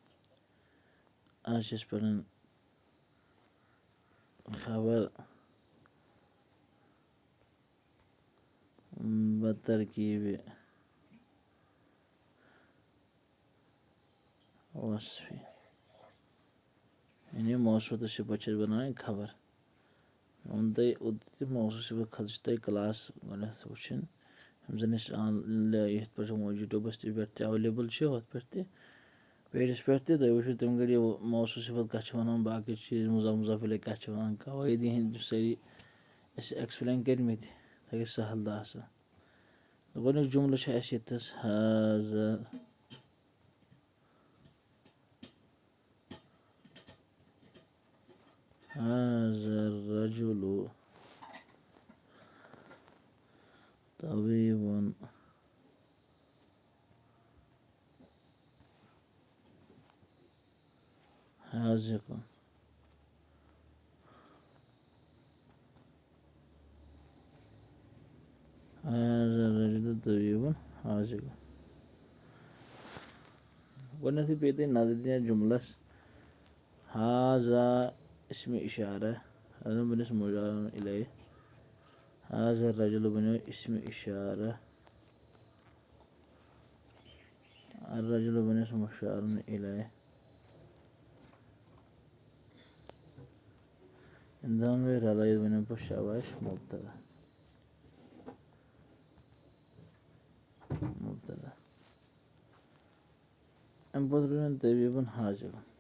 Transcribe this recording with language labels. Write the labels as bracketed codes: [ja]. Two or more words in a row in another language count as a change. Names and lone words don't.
[ur] آج اس پر [ks] خبر بترکیب وصفی یعنی موصوف تہٕ صفت چھِ بناوٕنۍ خبر۔ موصوف صفت خٲطرٕ چھِ تۄہہِ کلاس گۄڈنٮ۪تھ وٕچھِنۍ یِم زَن اَسہِ یِتھ پٲٹھۍ یوٗٹیوٗبَس پٮ۪ٹھ تہِ ایویلیبل چھِ ہُتھ پٮ۪ٹھ تہِ پیجَس پٮ۪ٹھ تہِ تُہۍ وٕچھِو تِم گٔے موصوف صفت کَتھ چھِ وَنان، باقٕے چیٖز مضاف الیہ کَتھ چھِ وَنان، قواعدی ہِنٛدۍ سٲری اَسہِ ایٚکسپلین کٔرمٕتۍ، تۄہہِ گژھِ سہل تہٕ آسان۔ گۄڈنیُک جملہٕ چھُ اَسہِ ییٚتھَس [ar] حاذا الرجل طبیب حاذق۔ حاذا الرجل طبیب حاذق۔ [ks] گۄڈنٮ۪تھٕے پیٚیہِ تۄہہِ نظر دِنۍ یَتھ جملس حاذا اسمِ اِشارہ بَنٮ۪س مُشار الیہ، [ar] حاذا الرجل [ks] بنیو اسمِ اِشارہ، الرجل بنٮ۪س مُشار الیہ۔ یِم دۄنوَے رلٲیِتھ بنیو پَتہٕ شاباش مُبتدا۔ اَمہِ پتہٕ روٗد [ar] طبیٖبٌ حاذق۔